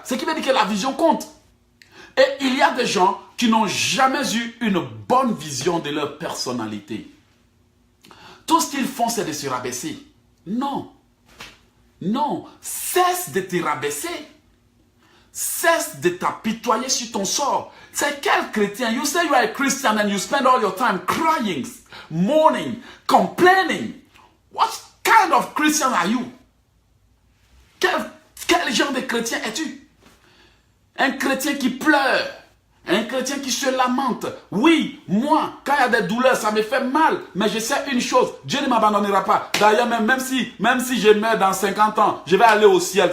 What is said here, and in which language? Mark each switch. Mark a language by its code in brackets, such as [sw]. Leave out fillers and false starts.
[fr] Ce qui veut dire que la vision compte. Et il y a des gens qui n'ont jamais eu une bonne vision de leur personnalité. Tout ce qu'ils font, c'est de se rabaisser. Non. Non, cesse de te rabaisser. Cesse de t'apitoyer sur ton sort. C'est quel chrétien? [en] You say you are a Christian and you spend all your time crying, mourning, complaining. What kind of Christian are you? [fr] Quel genre de chrétien es-tu? Un chrétien qui pleure. Un chrétien qui se lamente. Oui, moi, quand il y a des douleurs, ça me fait mal. Mais je sais une chose, Dieu ne m'abandonnera pas. D'ailleurs, même si je meurs dans 50 ans, je vais aller au ciel.